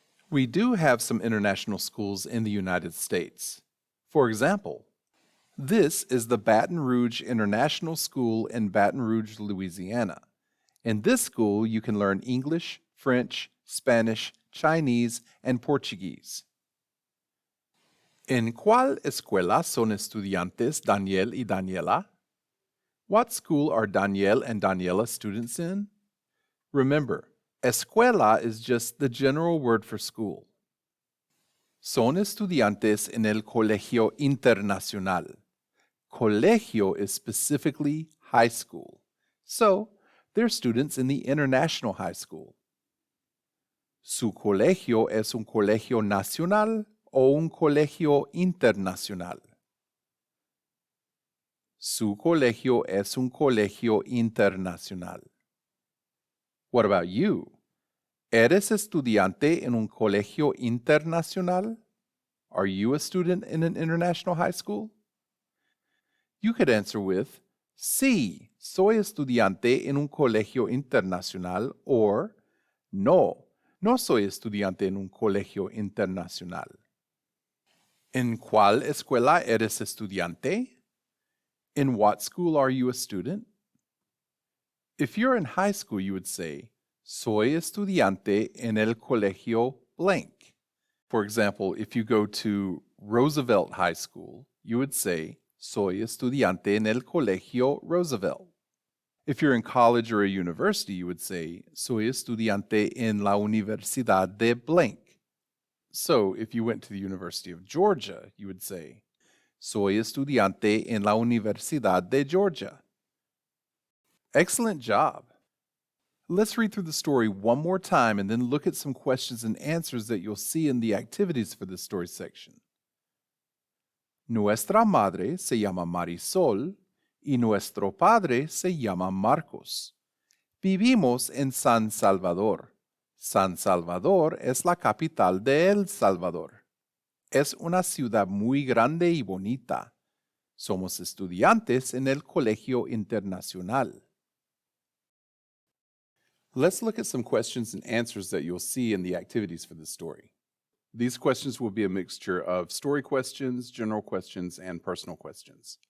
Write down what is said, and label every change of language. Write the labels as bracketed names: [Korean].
[English] We do have some international schools in the United States. For example, this is the Baton Rouge International School in Baton Rouge, Louisiana. In this school, you can learn English, French, Spanish, Chinese, and Portuguese. [Spanish] ¿En cuál escuela son estudiantes Daniel y Daniela? [English] What school are Daniel and Daniela students in? Remember, escuela is just the general word for school. [Spanish] Son estudiantes en el Colegio Internacional. [English] Colegio is specifically high school. So, they're students in the International High School. ¿Su colegio es un colegio nacional [Spanish] o un colegio internacional? Su colegio es un colegio internacional. What about you? ¿Eres estudiante en un colegio internacional? [English] Are you a student in an international high school? You could answer with, sí, soy estudiante en un colegio internacional, or no, no soy estudiante en un colegio internacional. [Spanish] ¿En cuál escuela eres estudiante? [English] In what school are you a student? If you're in high school, you would say, soy estudiante en el colegio blank. For example, if you go to Roosevelt High School, you would say, soy estudiante en el colegio Roosevelt. If you're in college or a university, you would say, soy estudiante en la Universidad de blank. So, if you went to the University of Georgia, you would say, soy estudiante en la Universidad de Georgia. Excellent job. Let's read through the story one more time and then look at some questions and answers that you'll see in the activities for this story section. [Spanish] Nuestra madre se llama Marisol y nuestro padre se llama Marcos. Vivimos en San Salvador. San Salvador es la capital de El Salvador. Es una ciudad muy grande y bonita. Somos estudiantes en el Colegio Internacional. [English] Let's look at some questions and answers that you'll see in the activities for this story. These questions will be a mixture of story questions, general questions, and personal questions.